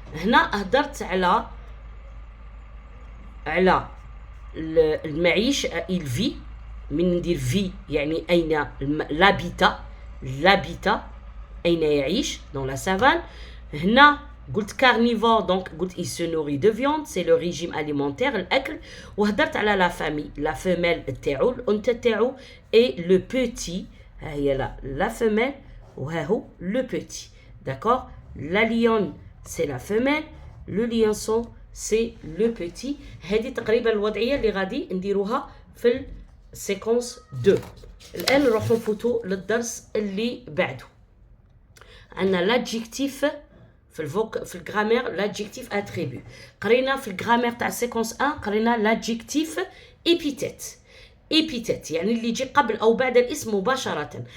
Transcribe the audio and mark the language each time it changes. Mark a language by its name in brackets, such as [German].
[Arabic] هنا هدرت على المعيش [French] il vit [Arabic] من ندير في يعني أين l'habitat أين يعيش [French] dans la savane. [Arabic] هنا قلت [French] carnivore donc [Arabic] قلت [French] il se nourrit de viande c'est le régime alimentaire [Arabic] الأكل. وهدرت على [French] la famille la femelle [Arabic] تاعو الأنثى تاعو [French] et le petit [Arabic] ها هي [French] la femelle [Arabic] وها هو [French] le petit d'accord. la lionne c'est la femelle le lionceau c'est le petit. [Arabic] هذه تقريبا الوضعية اللي غادي نديروها في السيكونس 2. الآن نروحوا نفوتوا للدرس اللي بعده. عندنا l'adjectif في الجرامير [French] l'adjectif attribut. [Arabic] قرينا في الجرامير تاع السيكونس 1 قرينا [French] l'adjectif épithète [Arabic] يعني اللي يجي قبل أو بعد الاسم مباشرة.